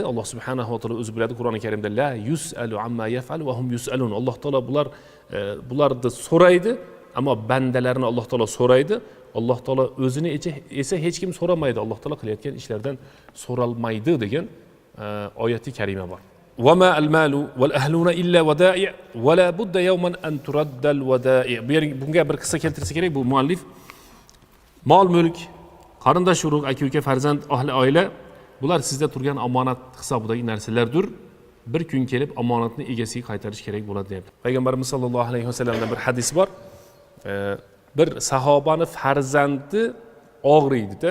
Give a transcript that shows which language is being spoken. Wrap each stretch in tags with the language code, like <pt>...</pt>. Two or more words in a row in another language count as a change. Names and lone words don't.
<uz>Alloh subhanahu va taolo o'zi biladi. Qur'oni Karimda</uz> <ar>لا يسأل عما يفعل وهم يسألون.</ar> <uz>Alloh taolo bularni so'raydi, ammo bandalarini Alloh taolo so'raydi. Alloh taolo o'zini esa hech kim so'ramaydi. Alloh taolo qilayotgan ishlardan so'ralmaydi degan oyati karima bor.</uz> <ar>وما المال والأهلون إلا ودائع ولا بد يوما أن ترد الودائع.</ar> <uz>Bunga bir qissa keltirsa kerak bu muallif. Mol mulk, qarindosh urug', aka-uka, farzand, ahli oila bular sizda turgan omonat hisobidagi narsalardir. Bir kun kelib omonatni egasiga qaytarish kerak bo'ladi deb. Payg'ambarimiz sollallohu alayhi vasallamdan bir hadis bor. Bir sahobani farzandi og'riydi-da.</uz>